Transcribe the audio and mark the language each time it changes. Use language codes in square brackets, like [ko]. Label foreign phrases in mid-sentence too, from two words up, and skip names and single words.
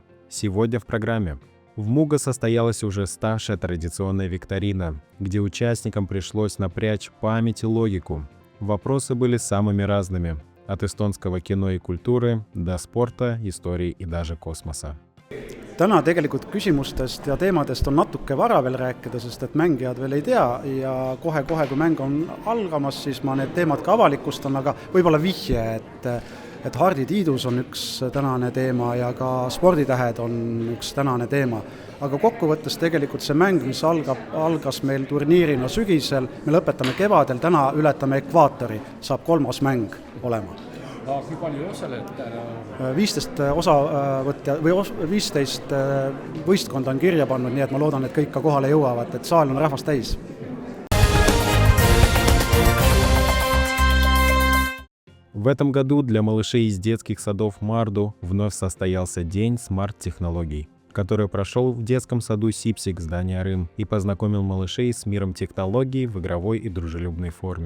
[ru] Сегодня в программе. В Муго состоялась уже ставшая традиционная викторина, где участникам пришлось напрячь память и логику. Вопросы были самыми разными, от эстонского кино и культуры до спорта, истории и даже космоса. [et] Täna tegelikult küsimustest ja teemadest on natuke vara veel rääkida, sest et mängijad veel ei tea ja kohe, kui mäng on algamas, siis ma need teemad ka avalikustan, aga võib-olla vihje, et Hardi Tiidus on üks tänane teema ja ka sporditähed on üks tänane teema. Aga kokkuvõttes tegelikult see mäng, mis algas meil turniirina sügisel, me lõpetame kevadel, täna ületame ekvaatori, saab 3. mäng olema. Kui palju osalejad? 15 osavõtja või 15 võistkonda on kirja pannud, nii et ma loodan, et kõik ka kohale jõuavad, et saal on rahvast täis. [ru] В этом году для малышей из детских садов Марду вновь состоялся День смарт-технологий, который прошел в детском саду Сипсик здания Рым и познакомил малышей с миром технологий в игровой и дружелюбной форме.